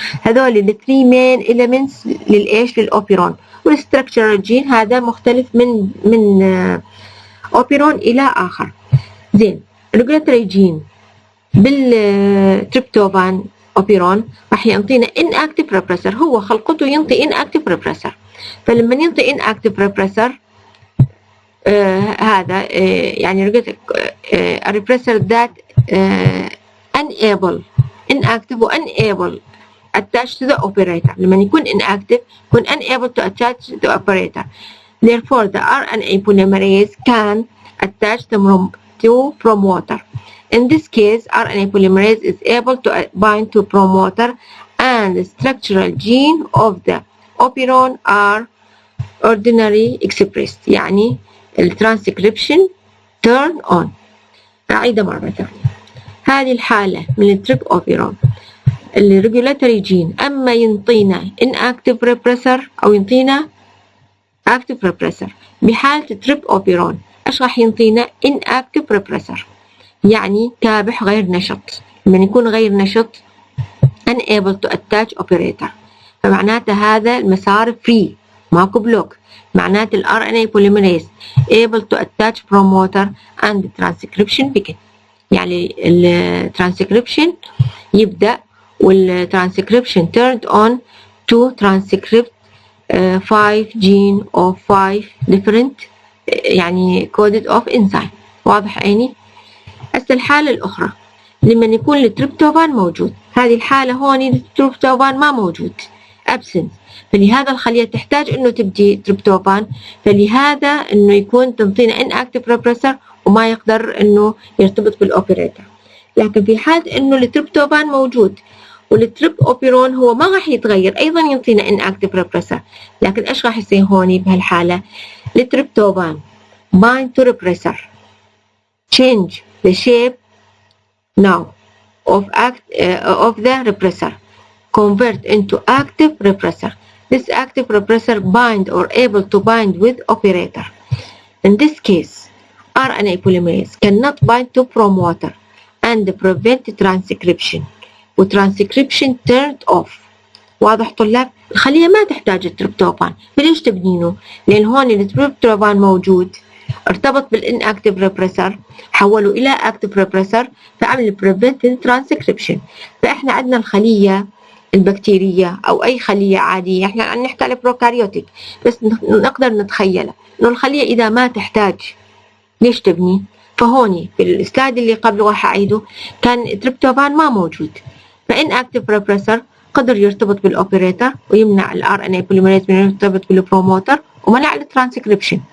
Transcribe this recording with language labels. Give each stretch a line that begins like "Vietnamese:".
Arabic: هذول الثري مين إليمنتس للإيش؟ للأوبيرون. والستراكشرال جين هذا مختلف من أوبيرون إلى آخر. زين ريجولاتوري جين بالتريبتوفان أوبيرون راح يعطينا inactive repressor، هو خلقته ينطي inactive repressor. فلما ينطي
English: inactive repressor هذا يعني repressor that unable inactive و unable attached to the operator.
Arabic: لما يكون
English: inactive يكون unable to attach to the operator. Therefore the RNA polymerase can attach to promoter. In this case, RNA polymerase is able to bind to promoter and the structural gene of the operon are ordinarily expressed.
Arabic: يعني الترانسكريبشن turn on. أعيدها مرة ثانية. هذه الحالة من التريب أوبيرون الريجولاتوري جين أما ينطينا inactive repressor أو ينطينا active repressor. بحالة التريب أوبيرون إيش راح ينطينا؟ inactive repressor يعني كابح غير نشط. لما يكون غير نشط unable to attach operator فمعناته هذا المسار free ماكو بلوك. معناته ال
English: RNA polymerase able to attach promoter and transcription begin. يعني ال transcription يبدأ وال transcription turned on to transcript 5 gene of 5 different يعني coded of enzyme.
Arabic: واضح عيني؟ هسه الحالة الأخرى لما يكون التريبتوفان موجود، هذه الحالة هون التريبتوفان ما موجود absent، فلهذا الخلية تحتاج إنه تبدي تريبتوفان، فلهذا إنه يكون تنطينا inactive repressor وما يقدر إنه يرتبط بالأوبريتور. لكن في حالة إنه التريبتوفان موجود والتريب أوبيرون هو ما راح يتغير أيضا ينطينا inactive repressor. لكن إيش راح يصير هون بهالحالة؟
English: التريبتوفان bind to repressor change the shape now of the repressor convert into active repressor. This active repressor bind or able to bind with operator. In this case, RNA polymerase cannot bind to promoter and prevent transcription. وtranscription turned off.
Arabic: واضح طلاب؟ الخلية ما تحتاج التريبتوفان. فليش تبنينه؟ لأن هون التريبتوفان موجود ارتبط بال
English: inactive repressor
Arabic: حوله إلى
English: active repressor فعمل prevent transcription.
Arabic: فإحنا عندنا الخلية البكتيرية أو أي خلية عادية، إحنا عم نحكي على بروكاريوتيك بس نقدر نتخيلها إنه الخلية إذا ما تحتاج ليش تبني؟ فهوني في السلايد اللي قبله راح أعيده كان تريبتوفان ما موجود، فinactive repressor قدر يرتبط بالأوبريتر ويمنع الRNA polymerase من يرتبط بالبروموتر ومنع الترانسكريبشن.